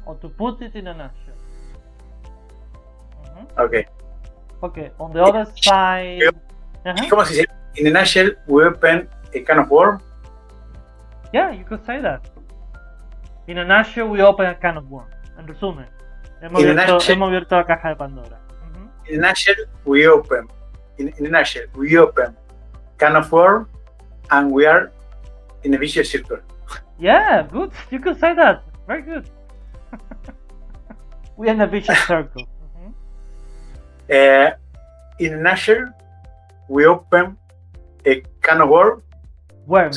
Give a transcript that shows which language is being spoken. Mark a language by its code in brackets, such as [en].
[en] Or to put it in a nutshell. Okay. On the other side. [es] ¿Cómo se dice? [en] In a nutshell, we open a can of worms. Yeah, you could say that. In a nutshell, we open a can of worms. [es] En resumen, hemos abierto la caja de Pandora. [en] In a nutshell, we open. In a nutshell, we open can of worms, and we are in a vicious circle. Yeah, good. You could say that. Very good. We are in a vicious circle. In a nutshell, we open a can of worms.